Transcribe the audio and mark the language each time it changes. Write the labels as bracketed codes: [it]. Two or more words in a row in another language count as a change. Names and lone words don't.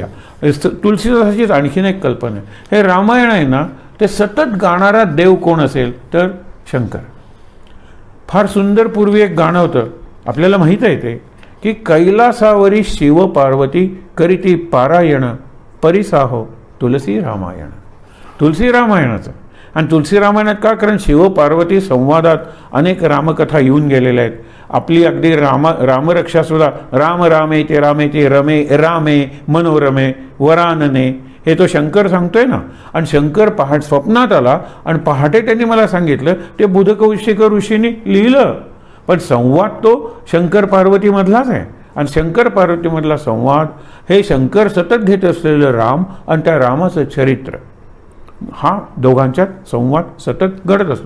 [mr] तुलसीदासाचीच आणखीन एक कल्पना आहे. हे रामायण आहे ना, ते सतत गाणारा देव कोण असेल तर शंकर. फार सुंदर पूर्वी एक गाणं होतं, आपल्याला माहीत आहे ते, की कैलासावरी शिव पार्वती करीती पारायण परिसाहो तुलसी रामायण. तुलसी रामायणाचं. आणि तुलसी रामायणात का? कारण शिव पार्वती संवादात अनेक रामकथा येऊन गेलेल्या आहेत. आपली अगदी रामरक्षासुद्धा [sa] राम रामे ते रमे रामे मनोरमे वरानने, [mr] हे तो शंकर सांगतोय ना. आणि शंकर स्वप्नात आला आणि पहाटे त्यांनी मला सांगितलं, ते बुधकौशिक ऋषींनी लिहिलं. पण संवाद तो शंकर पार्वतीमधलाच आहे. आणि शंकर पार्वतीमधला संवाद हे शंकर सतत घेत असलेलं राम आणि त्या रामाचं चरित्र, हा दोघांच्यात संवाद सतत घडत असतो.